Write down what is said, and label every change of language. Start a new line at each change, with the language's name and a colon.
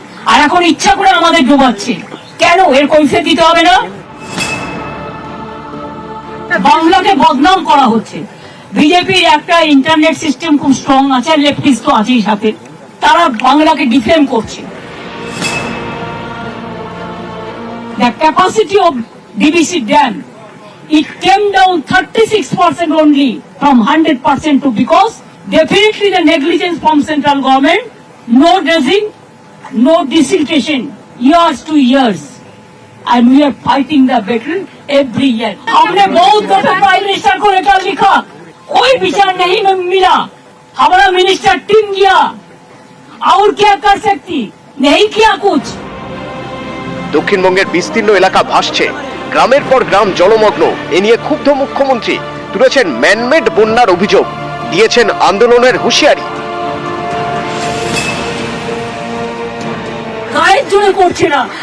Bangla: আর এখন ইচ্ছা করে আমাদের ডোবাচ্ছে। কেন? এর কৈফিয়ত দিতে হবে না? বাংলাকে বদনাম করা হচ্ছে। বিজেপির একটা ইন্টারনেট সিস্টেম খুব স্ট্রং আছে, লেফটিস্ট তো আছেই সাথে। তারা বাংলাকে ডিফেম করছে।
English: The capacity of DVC dam, it came down 36% only from 100% to, because definitely the negligence from central government, no dredging, no desiltation, years to years. And we are fighting the battle every year.
Hindi: हमने बहुत दफा prime minister को लेकर लिखा, कोई विचार नहीं मिला। हमारा मिनिस्टर टीम गया, और क्या कर सकती, नहीं किया कुछ।
Bangla: দক্ষিণবঙ্গের বিস্তীর্ণ এলাকা ভাসছে, গ্রামের পর গ্রাম জলমগ্ন। এ নিয়ে ক্ষুব্ধ মুখ্যমন্ত্রী তুলেছেন ম্যানমেড বন্যার অভিযোগ, দিয়েছেন আন্দোলনের হুঁশিয়ারি। গায়ের জোরে করছে না।